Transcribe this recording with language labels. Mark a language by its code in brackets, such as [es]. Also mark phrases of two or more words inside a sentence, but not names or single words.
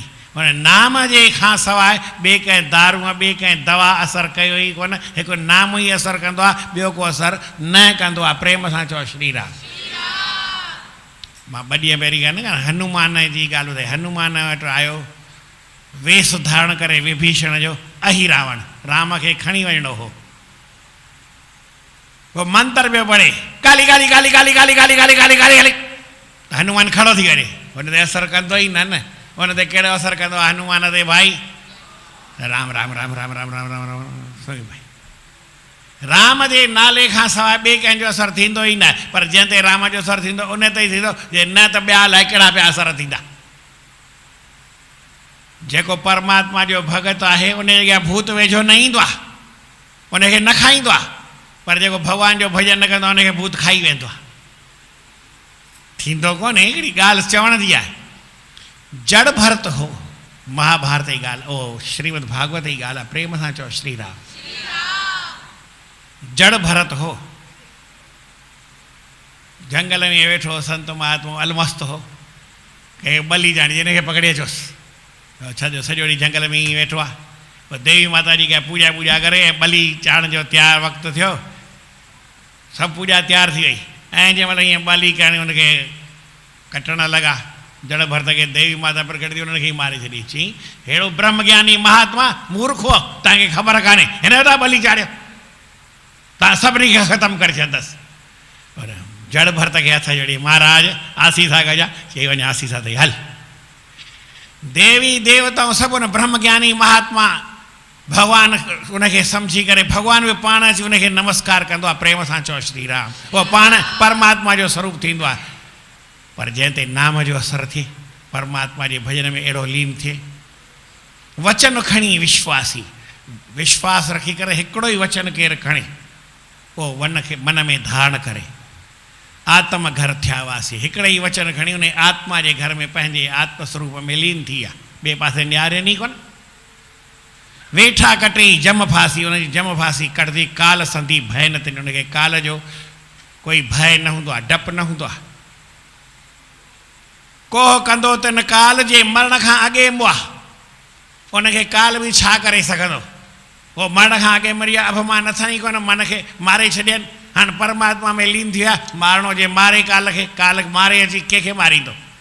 [sd] उन नाम जे खां सवाइ ॿिए कंहिं दारूं ॿिए कंहिं दवा असरु कयो ई कोन। हिकु नाम ई असरु कंदो आहे, ॿियो को असरु न कंदो आहे। प्रेम सां चओ श्री राम। मां 2 ॾींहं पहिरीं ॻाल्हि न हनुमान जी ॻाल्हि ॿुधाई। हनुमान वटि आयो वेश धारण करे विभीषण जो, अही रावण, राम खे खणी वञिणो हो। वो मंत्र पियो पढ़े, काली काली काली काली काली काली काली काली काली काली। हनुमान खड़ो थी करे, हुन ते असरु कंदो ई न, हुन ते कहिड़ो असरु कंदो आहे हनुमान ते भाई? राम राम राम राम राम राम राम राम भाई। राम जे नाले खां सवाइ ॿिए कंहिंजो असरु थींदो ई न। पर जंहिं ते राम जो असरु थींदो उन ते ई थींदो, जे न त ॿिया अलाए कहिड़ा ॿिया असर थींदा। जेको परमात्मा जो भगत आहे उन जे अॻियां भूत वेझो न ईंदो आहे, उनखे न खाईंदो आहे। पर जेको भॻवान जो भॼन न कंदो आहे उनखे भूत खाई वेंदो आहे। थींदो कोन्हे, हिकिड़ी ॻाल्हि चवण जी आहे। जड़ भरत हो, महाभारत जी ॻाल्हि, ओ श्रीमद भागवत जी ॻाल्हि आहे। प्रेम सां चओ श्री राम। जड़ भरत हो, जंगल में वेठो संत महात्मा अलमस्त हो, कंहिं बली ॼाणी जिनखे पकड़े अचोसि। छॾो सॼो ॾींहुं जंगल में ई वेठो आहे। पोइ देवी माता जी खे पूॼा करे ऐं बली चाढ़ण जो तयारु वक़्तु थियो, सभु पूॼा तयारु थी वई। ऐं जंहिं महिल ईअं बली करणी हुनखे कटण लॻा, जड़ भरत खे देवी माता प्रकट थी उन्हनि खे मारे छॾी। चई अहिड़ो ब्रह्मज्ञानी महात्मा मूर्ख हो, तव्हांखे ख़बर कान्हे, हिन जो था बली चाढ़ियो, तव्हां सभिनी खे ख़तमु करे छॾंदसि। पर जड़ भरत खे हथ जोड़ी, महाराज आसीसा कजा, चई वञ आसीसा अथई हल। देवी देवताऊं सभु उन ब्रह्मज्ञानी महात्मा भगवान उनखे सम्झी करे, भगवान बि पाण अची उनखे नमस्कार कंदो आहे। प्रेम सां चओ श्री राम। उहो पाण परमात्मा जो स्वरूप थींदो आहे। पर जंहिं ते नाम जो असरु थिए, परमात्मा जे भॼन में अहिड़ो लीन थिए, वचन खणी विश्वासी, विश्वास रखी करे हिकिड़ो ई वचन केरु खणे, पोइ मन में धारण करे आत्म घर थिया हुआसीं। हिकिड़े ई वचन खणी उन आत्मा जे घर में पंहिंजे आत्म स्वरूप में लीन थी विया। ॿिए पासे निहारे नी कोन। वेठा कटई जम फासी, उनजी जम फासी कटंदी काल संधी भय न थिए। उनखे काल जो कोई भय न हूंदो आहे, डपु न हूंदो आहे। कोह कंदो त न काल जे मरण खां अॻे बो आहे, उनखे काल बि छा करे सघंदो। उहो मरण खां अॻे मरी विया, अभिमान अथनि ई कोन, मन खे मारे छॾियनि। हाणे परमात्मा में लीन थी विया, मारणो जे मारे काल खे, काल मारे अची कंहिंखे मारींदो।